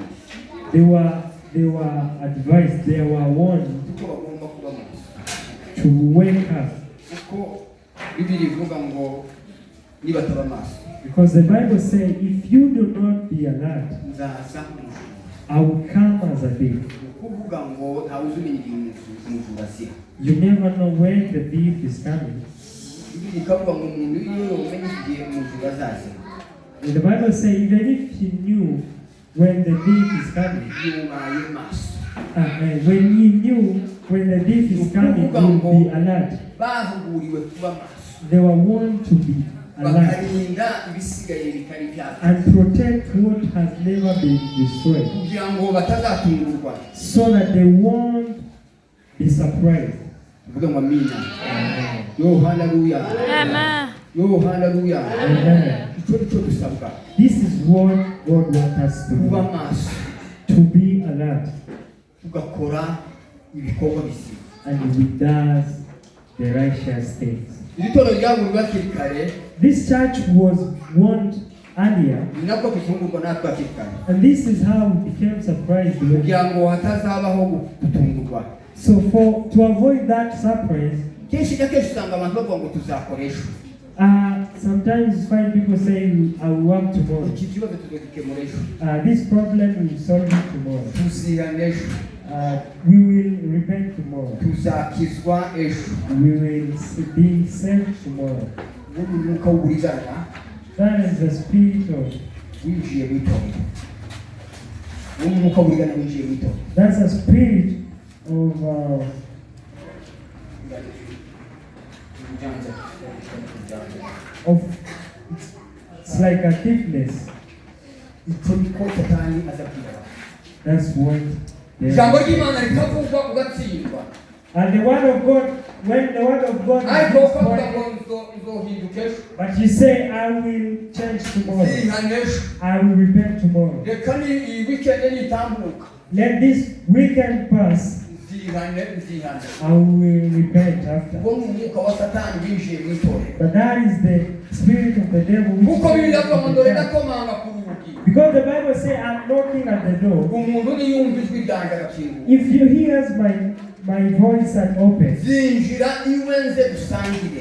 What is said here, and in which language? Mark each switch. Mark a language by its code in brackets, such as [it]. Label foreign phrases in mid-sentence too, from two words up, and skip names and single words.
[en] They were advised, they were warned [rw] kuko bagomba kuba maso. [en] to wake up. [rw] Kuko Bibiri ivuga ngo nibataba maso [en] Because the Bible says, if you do not be alert, [rw] nzaza [en] I will come as a thief. [rw] kuvuga ngo ntawe uzi umenya igihe umujura azira. [en] You never know when the thief is coming. [rw] Bibiliya ikavuga ngo umuntu iyo yomenya igihe umujura azazira, [en] And the Bible says even if he knew when the thief is coming, [rw] yubaye maso. [en] when he knew when the thief is coming, he would be alert. [rw] Bahuguriwe kuba maso, [en] They were warned to be alert [rw] bakarinda ibisigaye bitari byabo, [en] and protect what has never been destroyed, [rw] kugira ngo batazatungurwa. [en] so that they won't be surprised. [rw] Uvuga ngo amina. Yo haleluya. [en] Amen. [rw] Yo haleluya. [en] Amen. [rw] Icyo nicyo dusabwa, [en] This is what God wants us to [rw] kuba [en] do, [rw] maso, [en] to be alert, [rw] tugakora ibikorwa bizima. [en] and we does the righteous things. [rw] Iri toro ryaburiwe hakiri kare, [en] This church was warned earlier, [rw] ni nako tuzungurwa natwe hakiri kare, [en] and this is how we became surprised. [rw] kugira ngo hatazabaho gutungurwa. [en] So to avoid that surprise, [rw] Kenshi na kenshi usanga abantu bavuga ngo tuzakoresha [en] sometimes you find people saying, I will work tomorrow. [rw] iki kibazo tuzagikemura ejo, [en] This problem will solve it tomorrow. [rw] tuzihana ejo, [en] We will repent tomorrow. [rw] tuzakizwa ejo. [en] We will be saved tomorrow. [rw] Ubu ni umwuka w'uburiganya [en] That is the spirit of, [rw] winjiye mu itorero. Ubu ni umwuka w'uburiganya winjiye mu itorero. [en] that's a spirit of, it's like a thickness. [rw] Icyo niko satani aza kwiba. [en] That's what [rw] Ijambo ry'Imana rikavugwa ugatsindwa, [en] and the word of God, when the word of God [rw] ariko [en] is [rw] ukavuga ngo [en] spoken, [rw] nzohinduka ejo, [en] but you say, I will change tomorrow. [rw] nzihana ejo. [en] I will repent tomorrow. [rw] Reka ni iyi weekend nitambuka, [en] Let this weekend pass. [rw] nzihana. [en] I will repent after. [rw] Ubwo ni umwuka wa satani winjiye mu itorero. [en] But that is the spirit of the devil. which [rw] Kuko [en] is [rw] Bibiliya avuga ngo dore [en] in the church. [rw] ndakomanga ku rugi. [en] Because the Bible says, I'm knocking at the door. [rw] Umuntu niyumva ijwi ryanjye agakingura, [en] If you hear my voice and open, [rw] zinjira iwe nze dusangire.